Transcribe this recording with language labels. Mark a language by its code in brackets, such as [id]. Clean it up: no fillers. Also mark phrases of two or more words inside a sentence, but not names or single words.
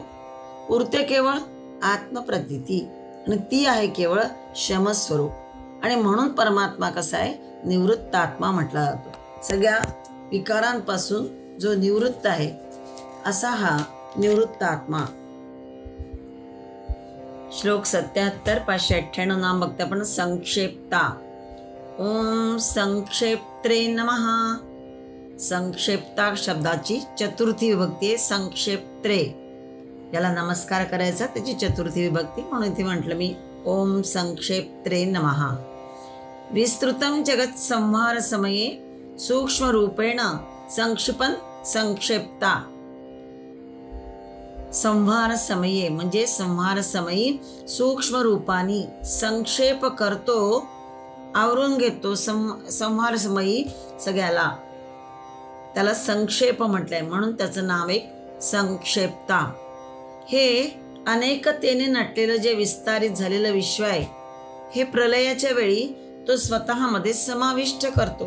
[mr] उरते केवळ आत्मप्रतीती आणि ती आहे केवळ शमस्वरूप. आणि म्हणून परमात्मा कसा आहे, निवृत्त आत्मा म्हटला जातो. सगळ्या विकारांपासून जो निवृत्त आहे असा हा निवृत्त आत्मा. श्लोक 77 598 नाम बघते आपण. [sa] संक्षेप्ता. ओम संक्षेप्त्रे नमः. [mr] संक्षेप्ता शब्दाची चतुर्थी विभक्ती आहे, संक्षेप्त्रे. याला नमस्कार करायचा, त्याची चतुर्थी विभक्ती, म्हणून इथे म्हटलं मी [sa] ओम संक्षेप्त्रे नमः. विस्तृतं जगत् संहार समये सूक्ष्म रूपेण संक्षिपन संक्षेप्ता. संहार समये [mr] म्हणजे संहार समयी सूक्ष्म रूपानी संक्षेप करतो, आवरून घेतो. संहार समयी सगळ्याला, त्याला संक्षेप म्हटलंय म्हणून त्याचं नाव एक संक्षेप्ता. हे अनेकतेने नटलेलं जे विस्तारित झालेलं विश्व आहे, हे प्रलयाच्या वेळी तो स्वतःमध्ये समाविष्ट करतो.